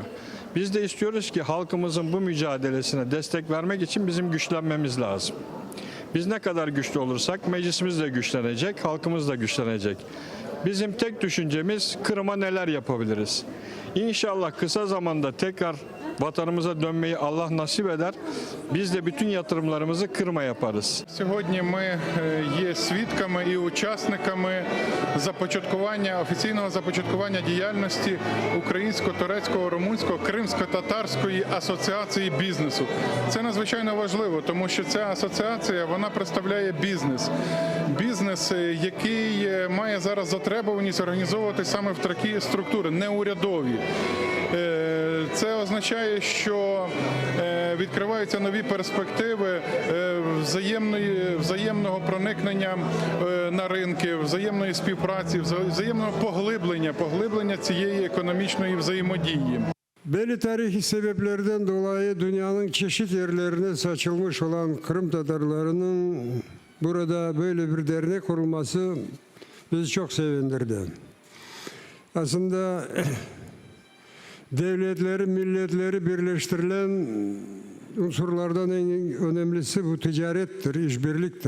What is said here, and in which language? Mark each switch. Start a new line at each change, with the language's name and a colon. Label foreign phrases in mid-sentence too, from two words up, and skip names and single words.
Turkish: Biz de istiyoruz ki halkımızın bu mücadelesine destek vermek için bizim güçlenmemiz lazım. Biz ne kadar güçlü olursak meclisimiz de güçlenecek, halkımız da güçlenecek. Bizim tek düşüncemiz Kırım'a neler yapabiliriz. İnşallah kısa zamanda tekrar vatanımıza dönmeyi Allah nasip eder. Biz de bütün yatırımlarımızı Криму yaparız.
Ukrainian: Сьогодні ми є свідками і учасниками офіційного започаткування діяльності Українсько-турецького, румунського, Кримсько-татарської асоціації бізнесу. Це надзвичайно важливо, тому що ця асоціація, вона представляє бізнес. Бізнес, який має зараз затребуваність організовувати саме в такі структури, неурядові. Це означає, що відкриваються нові перспективи взаємного проникнення на ринки, взаємної співпраці, взаємного поглиблення цієї економічної взаємодії.
Turkish: Belli tarihi sebeplerden dolayı dünyanın çeşit yerlerine saçılmış olan Kırım Tatarlarının burada böyle bir dernek kurulması bizi çok sevindirdi. Aslında devletleri, milletleri birleştirilen unsurlardan en önemlisi bu ticarettir, işbirliktir.